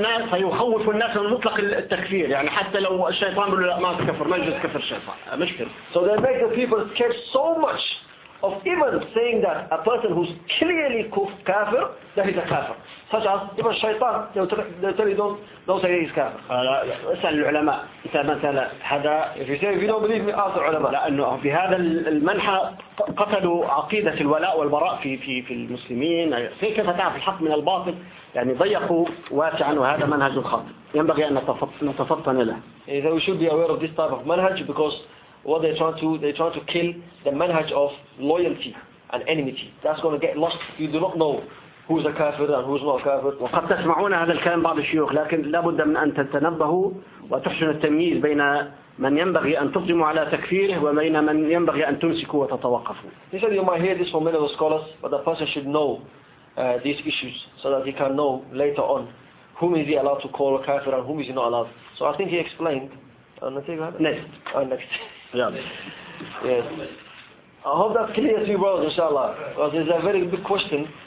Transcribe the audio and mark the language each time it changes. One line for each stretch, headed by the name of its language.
Arabic: فيخوف الناس من مطلق التكفير يعني حتى لو الشيطان بيقول لا ما تكفر ما يجوز كفر الشيطان مشكل.
English: So they make the people scared so much of even saying that a person who's clearly kafir that he's a kafir, such as even shaitan they tell you don't say he's kafir.
Arabic: اسأل العلماء إذا مثلا هذا
English: if you say if you don't believe me ask the علماء.
Arabic: لأنه في هذا المنحة قتلوا عقيدة الولاء والبراء في المسلمين كيف تعرف الحق من الباطل يعني ضيقوا واسعا وهذا منهج خاطئ ينبغي أن نتفطن له.
English: So we should be aware of this type of manhaj because what they're trying to kill the manhaj of loyalty. and enmity. That's going to get lost. You do not know who's a kafir and who's not a kafir.
Arabic: وقد تسمعون هذا الكلام بعض الشيوخ لكن لابد من أن تتنبهوا وتحسن التمييز بين من ينبغي أن تقدموا على تكفيره وبين من ينبغي أن تمسكوا وتتوقفوا.
English: He said you might hear this from many of the scholars, but the person should know these issues so that he can know later on whom is he allowed to call a kafir and whom is he not allowed. So I think he explained. Next. Next. Yeah. Yes. I hope that's clear to you, brothers, inshallah. Because it's a very big question.